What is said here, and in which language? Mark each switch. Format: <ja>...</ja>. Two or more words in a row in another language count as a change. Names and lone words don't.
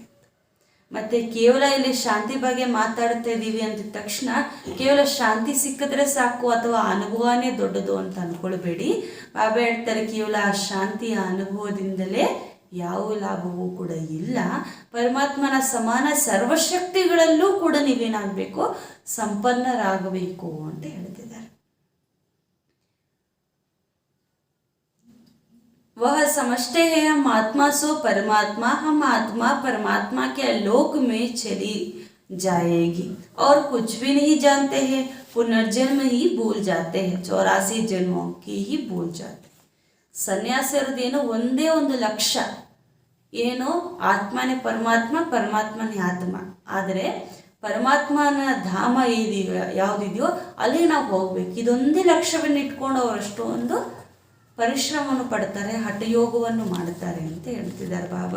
<kn>ಮತ್ತು ಕೇವಲ ಇಲ್ಲಿ ಶಾಂತಿ ಬಗ್ಗೆ ಮಾತಾಡ್ತಾ ಇದ್ದೀವಿ ಅಂದಿದ ತಕ್ಷಣ ಕೇವಲ ಶಾಂತಿ ಸಿಕ್ಕಿದ್ರೆ ಸಾಕು ಅಥವಾ ಅನುಭವನೇ ದೊಡ್ಡದು ಅಂತ ಅಂದ್ಕೊಳ್ಬೇಡಿ. ಬಾಬಾ ಹೇಳ್ತಾರೆ ಕೇವಲ ಆ ಶಾಂತಿಯ ಅನುಭವದಿಂದಲೇ ಯಾವ ಲಾಭವೂ ಕೂಡ ಇಲ್ಲ. ಪರಮಾತ್ಮನ ಸಮಾನ ಸರ್ವಶಕ್ತಿಗಳಲ್ಲೂ ಕೂಡ ನೀವೇನಾಗಬೇಕು, ಸಂಪನ್ನರಾಗಬೇಕು ಅಂತ ಹೇಳ್ತಿದ್ದಾರೆ.</kn> <hi>वह समझते हैं हम आत्मा सो परमात्मा, हम आत्मा परमात्मा के लोक में चली जाएगी और कुछ भी नहीं जानते हैं, पुनर्जन्म ही भूल जाते हैं, 84 जन्मों की ही भूल जाते.</hi> <kn>ಸನ್ಯಾಸಿಯರದೇನೋ ಒಂದೇ ಒಂದು ಲಕ್ಷ್ಯ, ಏನೋ ಆತ್ಮನೇ ಪರಮಾತ್ಮ, ಪರಮಾತ್ಮನೇ ಆತ್ಮ. ಆದರೆ ಪರಮಾತ್ಮನ ಧಾಮ ಯಾವುದಿದೆಯೋ ಅಲ್ಲಿ ನಾವು ಹೋಗ್ಬೇಕು. ಇದೊಂದೇ ಲಕ್ಷ್ಯವನ್ನು ಇಟ್ಕೊಂಡು ಅವರಷ್ಟು ಒಂದು ಪರಿಶ್ರಮವನ್ನು ಪಡ್ತಾರೆ, ಹಠಯೋಗವನ್ನು ಮಾಡ್ತಾರೆ ಅಂತ ಹೇಳ್ತಿದ್ದಾರೆ ಬಾಬಾ.</kn>